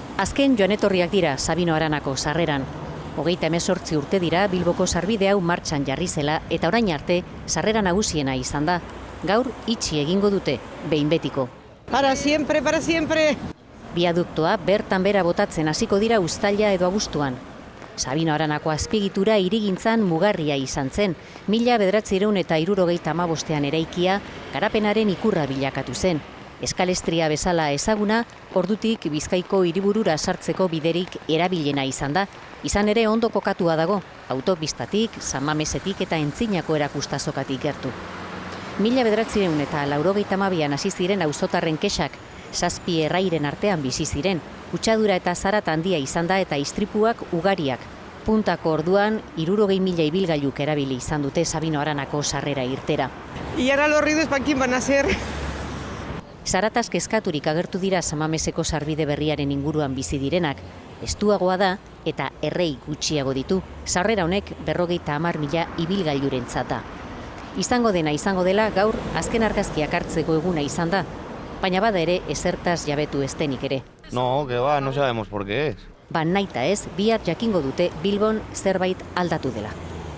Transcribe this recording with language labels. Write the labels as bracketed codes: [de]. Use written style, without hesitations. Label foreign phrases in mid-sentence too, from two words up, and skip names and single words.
[eu] Azken joan etorriak dira Sabino Aranako sarreran. 38 urte dira Bilboko sarbide hau martxan jarri zela eta orain arte sarrera nagusiena izan da. Gaur itxi egingo dute, behin betiko. [es] Para siempre, para siempre! [eu] Biaduktoa bertan bera botatzen hasiko dira uztaila edo abuztuan. Sabino Aranako azpiegitura hirigintzan mugarria izan zen, 1975ean eraikia garapenaren ikurra bilakatu zen. Eskalestria bezala ezaguna, ordutik Bizkaiko hiriburura sartzeko biderik erabilena izan da. Izan ere ondo kokatua dago, autopistatik, San Mamesetik eta Entzinako erakustazokatik gertu. 1982an hasi ziren auzotarren kexak, 7 errairen artean bizi ziren, kutsadura eta zarat handia izan da eta istripuak ugariak. Puntako orduan, 60.000 ibilgailuk erabili izan dute Sabino Aranako sarrera irtera. [es] Y ahora los ruidos, ¿para quién van a ser? [eu] Zarataz kezkaturik agertu dira San Mameseko sarbide berriaren inguruan bizi direnak. Estuagoa da eta errei gutxiago ditu. Sarrera honek 50.000 ibilgailurentzat da. Izango dena izango dela gaur azken argazkiak hartzeko eguna izan da. Baina bada ere ezertaz jabetu ez denik ere. [es] No, que va, no sabemos por qué es. [eu] Ba nahita ez, bihar jakingo dute Bilbon zerbait aldatu dela.